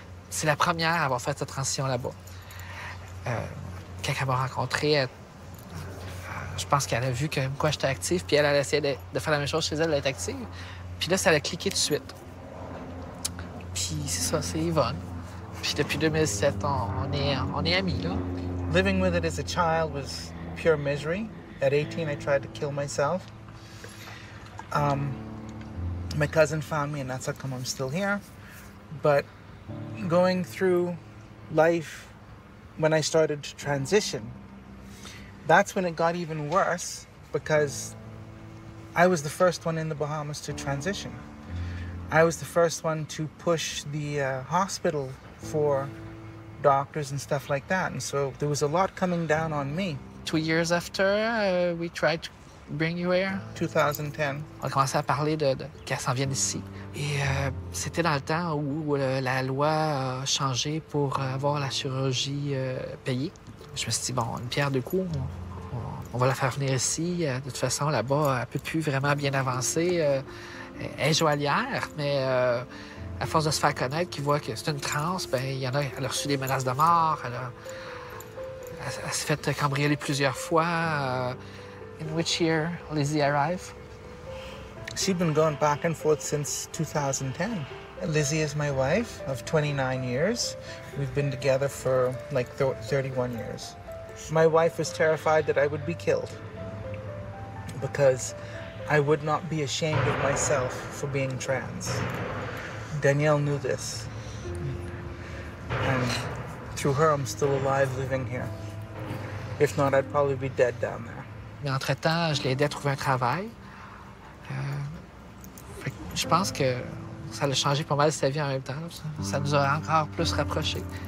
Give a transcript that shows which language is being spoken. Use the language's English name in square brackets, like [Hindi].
[French] C'est la première à avoir fait cette transition là-bas. Quand elle m'a rencontré, je pense qu'elle a vu que quoi j'étais active, puis elle a essayé de faire la même chose chez elle, d'être active. Puis là, ça a cliqué tout de suite. Puis c'est ça, c'est Yvonne. Puis depuis 2007, on est amis, là. [English] Living with it as a child was pure misery. At 18, I tried to kill myself. My cousin found me, and that's how come I'm still here. But going through life, when I started to transition, that's when it got even worse because I was the first one in the Bahamas to transition. I was the first one to push the hospital for doctors and stuff like that. And so there was a lot coming down on me. 2 years after, we tried to bring you here. 2010. [French] On a commencé à parler de qu'elle s'en vienne ici. Et c'était dans le temps où la loi a changé pour avoir la chirurgie payée. Je me suis dit, bon, une pierre deux coups, on va la faire venir ici. De toute façon, là-bas, elle ne peut plus vraiment bien avancer. Elle est joaillière, mais à force de se faire connaître, qu'ils voient que c'est une trans, ben il y en a, elle a reçu des menaces de mort, elle s'est fait cambrioler plusieurs fois. [English] In which year Lizzie arrived? She's been going back and forth since 2010. Lizzie is my wife of 29 years. We've been together for like 31 years. My wife was terrified that I would be killed because I would not be ashamed of myself for being trans. Danielle knew this. And through her, I'm still alive living here. If not, I'd probably be dead down there. [French] Mais entre-temps, je l'ai aidé à trouver un travail. Je pense que ça a changé pas mal sa vie en même temps. Ça nous a encore plus rapprochés.